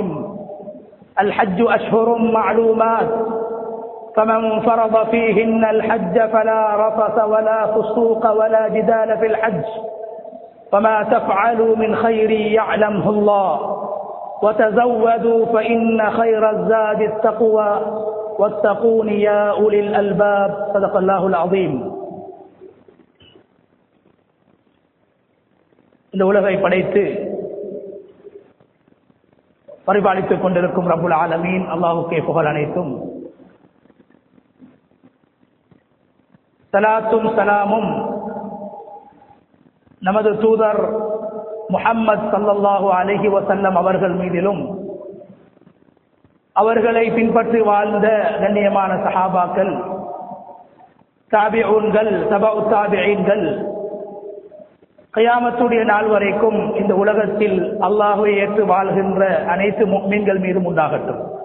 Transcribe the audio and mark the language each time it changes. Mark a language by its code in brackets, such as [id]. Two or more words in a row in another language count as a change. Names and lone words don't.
[ar] الحج أشهر معلومات، فمن فرض فيهن الحج فلا رفث ولا فسوق ولا جدال في الحج، وما تفعلوا من خير يعلمه الله، وتزودوا فإن خير الزاد التقوى واتقون يا أولي الألباب. صدق الله العظيم. [ta] இந்த உலகை படைத்து பரிபாலித்துக் கொண்டிருக்கும் ரப்புல் ஆலமீன் அல்லாஹ்வுக்கே புகழ் அனைத்தும். ஸலாத்தும் ஸலாமும் நமது தூதர் முஹம்மது [ar] صلى الله عليه وسلم [ta] அவர்கள் மீதிலும், அவர்களை பின்பற்றி வாழ்ந்த கண்ணியமான சஹாபாக்கள், தாபிஊன்கள், தபஉ தாபிஈன்கள், கியாமத்துடைய நாள் வரைக்கும் இந்த உலகத்தில் அல்லாஹ்வை ஏற்று வாழ்கின்ற அனைத்து முஃமின்கள் மீதும் உண்டாகட்டும்.